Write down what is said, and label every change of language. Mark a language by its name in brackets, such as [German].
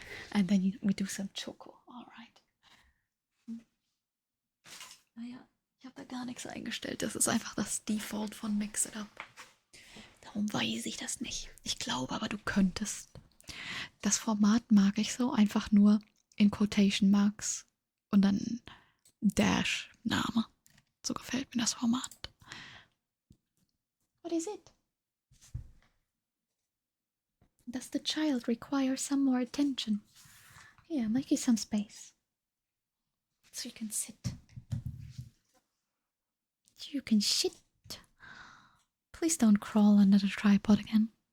[English] And then we do some choco, alright. [German] Naja, ich habe da gar nichts eingestellt. Das ist einfach das Default von Mix It Up. Darum weiß ich das nicht. Ich glaube aber, du könntest. Das Format mag ich so, einfach nur in Quotation Marks und dann Dash Name. So gefällt mir das Format. [English] What is it? Does the child require some more attention? Here, make you some space. So you can sit. You can shit. Please don't crawl under the tripod again.